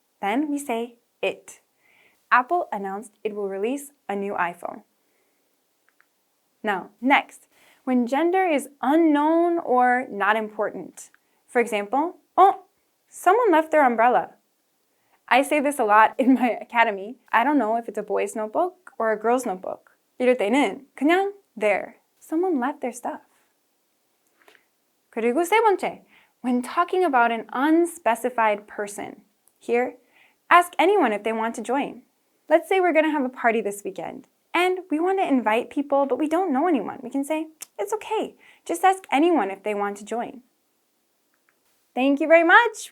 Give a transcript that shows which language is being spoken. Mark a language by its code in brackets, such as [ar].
[en] Then we say it. Apple announced it will release a new iPhone. Now, next, when gender is unknown or not important. For example, someone left their umbrella. I say this a lot in my academy. I don't know if it's a boy's notebook or a girl's notebook. [ko] 이럴 때는 그냥 [en] there. Someone left their stuff. [ko] 그리고 세 번째, [en] when talking about an unspecified person. Here, ask anyone if they want to join. Let's say we're going to have a party this weekend, and we want to invite people, but we don't know anyone. We can say, it's okay. Just ask anyone if they want to join. Thank you very much.